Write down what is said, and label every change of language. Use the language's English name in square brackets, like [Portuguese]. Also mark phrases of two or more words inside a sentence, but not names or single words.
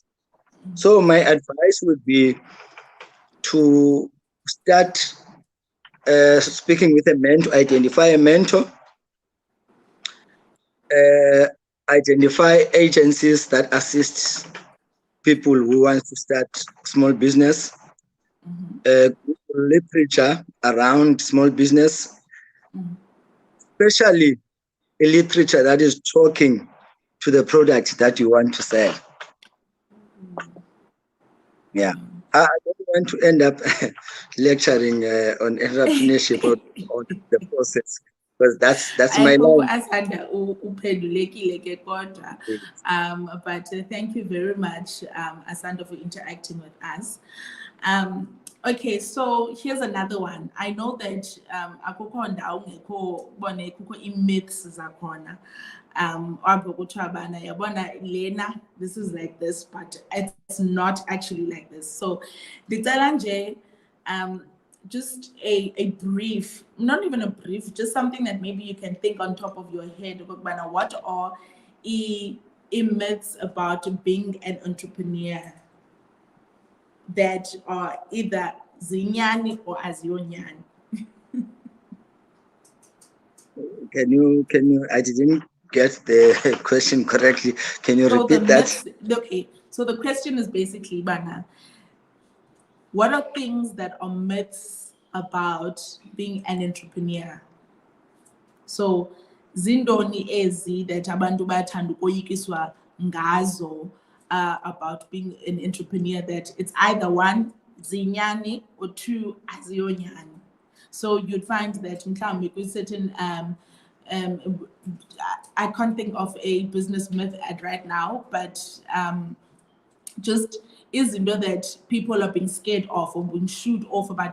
[English] So my advice would be to start speaking with a mentor, identify a mentor, identify agencies that assist people who want to start small business, literature around small business, especially a literature that is talking to the product that you want to sell. Yeah. I don't want to end up lecturing on entrepreneurship or on the process, because that's I my hope line. [Xhosa] Asanda uphendulekile ke kodwa. [English] But thank you very much, Asanda, for interacting with us. Okay, so here's another one. I know that [Xhosa] akukho ndawo ngekho bone kukho ii-myths zakhona. Apho kuthiwa bana yabona lena, [English] this is like this, but it's not actually like this. So [Xhosa] ndicela nje [English] just a brief, not even a brief, just something that maybe you can think on top of your head. What are myths about being an entrepreneur that are either zinyani or aziyonyani? Can you? I didn't get the question correctly. Can you repeat that? Okay, so the question is basically, Bana, what are things that are myths about being an entrepreneur? So [Xhosa] zindoni ezi [English] that [Xhosa] abantu bathanda ukoyikiswa ngazo [English] about being an entrepreneur, that it's either one, zinyani, or two, aziyonyani. So you'd find that mhlawumbi with certain I can't think of a business myth at right now, but just izinto that people are being scared of or being shooed off about.